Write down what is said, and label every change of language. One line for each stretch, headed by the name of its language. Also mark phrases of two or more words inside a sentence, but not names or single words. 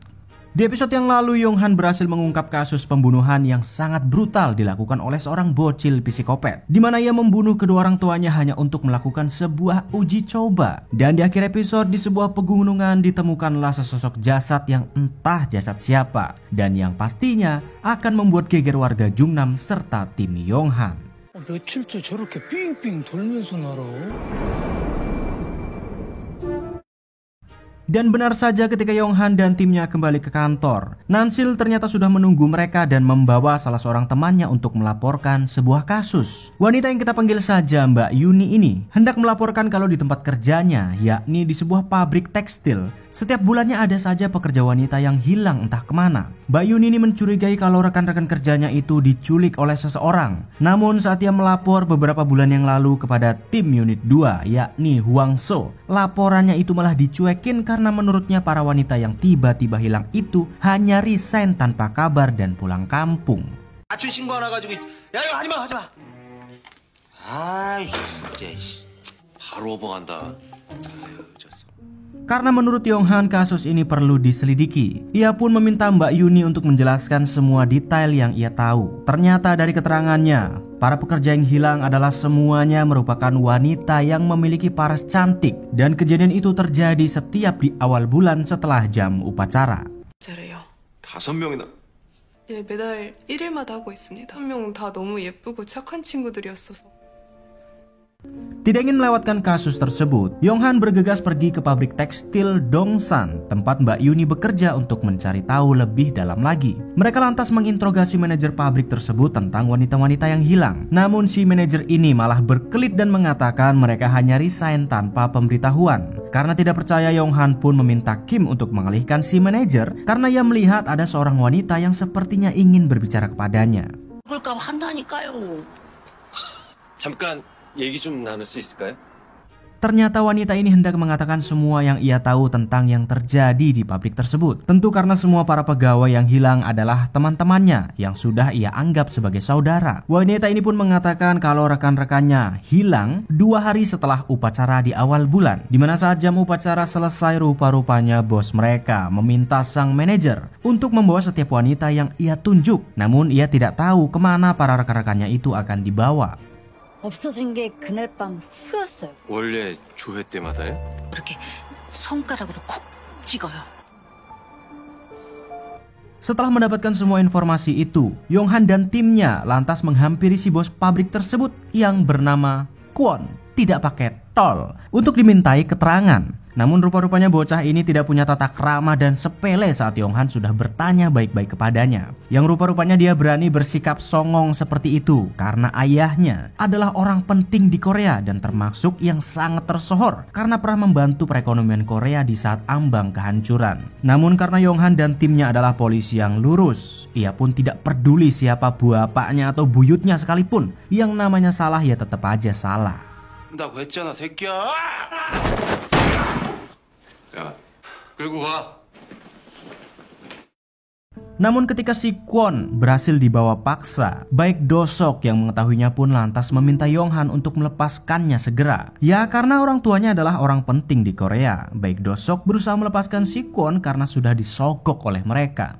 Indonesian: Di episode yang lalu, Yong-han berhasil mengungkap kasus pembunuhan yang sangat brutal dilakukan oleh seorang bocil psikopat, di mana ia membunuh kedua orang tuanya hanya untuk melakukan sebuah uji coba. Dan di akhir episode, di sebuah pegunungan ditemukanlah sesosok jasad yang entah jasad siapa, dan yang pastinya akan membuat geger warga Jungnam serta tim Yong-han.
Korean: 며칠째 저렇게 삥삥 돌면서 날아.
Indonesian: Dan benar saja ketika Yong-han dan timnya kembali ke kantor, Nansil ternyata sudah menunggu mereka dan membawa salah seorang temannya untuk melaporkan sebuah kasus. Wanita yang kita panggil saja Mbak Yuni ini hendak melaporkan kalau di tempat kerjanya, yakni di sebuah pabrik tekstil, setiap bulannya ada saja pekerja wanita yang hilang entah kemana. Mbak Yuni ini mencurigai kalau rekan-rekan kerjanya itu diculik oleh seseorang. Namun saat ia melapor beberapa bulan yang lalu kepada tim unit 2, yakni Hwang So, laporannya itu malah dicuekin karena menurutnya para wanita yang tiba-tiba hilang itu hanya resign tanpa kabar dan pulang kampung.
Korean: 아춘 신고 하나 가지고 야 이거 하지마 하지마. 아 진짜 바로 오버간다.
Indonesian: Karena menurut Yong-han kasus ini perlu diselidiki, ia pun meminta Mbak Yuni untuk menjelaskan semua detail yang ia tahu. Ternyata dari keterangannya, para pekerja yang hilang adalah semuanya merupakan wanita yang memiliki paras cantik, dan kejadian itu terjadi setiap di awal bulan setelah jam upacara.
Korean: 잘해요. 5명이나. 예, 매달 1일마다 하고 있습니다. 한 명 다 너무 예쁘고 착한 친구들이었어서.
Indonesian: Tidak ingin melewatkan kasus tersebut, Yong-han bergegas pergi ke pabrik tekstil Dongsan, tempat Mbak Yuni bekerja untuk mencari tahu lebih dalam lagi. Mereka lantas menginterogasi manajer pabrik tersebut tentang wanita-wanita yang hilang. Namun si manajer ini malah berkelit dan mengatakan mereka hanya resign tanpa pemberitahuan. Karena tidak percaya, Yong-han pun meminta Kim untuk mengalihkan si manajer karena ia melihat ada seorang wanita yang sepertinya ingin berbicara kepadanya.
Korean: 그럴까 한다니까요. 잠깐 얘기 좀 나눌 수 있을까요?
Indonesian: Ternyata wanita ini hendak mengatakan semua yang ia tahu tentang yang terjadi di pabrik tersebut. Tentu karena semua para pegawai yang hilang adalah teman-temannya yang sudah ia anggap sebagai saudara. Wanita ini pun mengatakan kalau rekan-rekannya hilang 2 hari setelah upacara di awal bulan, di mana saat jam upacara selesai rupa-rupanya bos mereka meminta sang manajer untuk membawa setiap wanita yang ia tunjuk. Namun ia tidak tahu kemana para rekan-rekannya itu akan dibawa.
Korean: 없어진 게 그날 밤 후였어요. 원래 조회 때마다요? 이렇게 손가락으로 콕 찍어요.
Indonesian: Setelah mendapatkan semua informasi itu, Yong-han dan timnya lantas menghampiri si bos pabrik tersebut yang bernama Kwon, tidak pakai tol, untuk dimintai keterangan. Namun rupa-rupanya bocah ini tidak punya tata krama dan sepele saat Yong-han sudah bertanya baik-baik kepadanya. Yang rupa-rupanya dia berani bersikap songong seperti itu karena ayahnya adalah orang penting di Korea dan termasuk yang sangat tersohor karena pernah membantu perekonomian Korea di saat ambang kehancuran. Namun karena Yong-han dan timnya adalah polisi yang lurus, ia pun tidak peduli siapa bapaknya atau buyutnya sekalipun. Yang namanya salah ya tetap aja salah.
Korean: 나고 했잖아 새끼야. 야, 끌고 가.
Indonesian: Namun ketika si Kwon berhasil dibawa paksa, baik Do-sok yang mengetahuinya pun lantas meminta Yong-han untuk melepaskannya segera. Ya karena orang tuanya adalah orang penting di Korea. Baik Do-sok berusaha melepaskan si Kwon karena sudah disogok oleh mereka.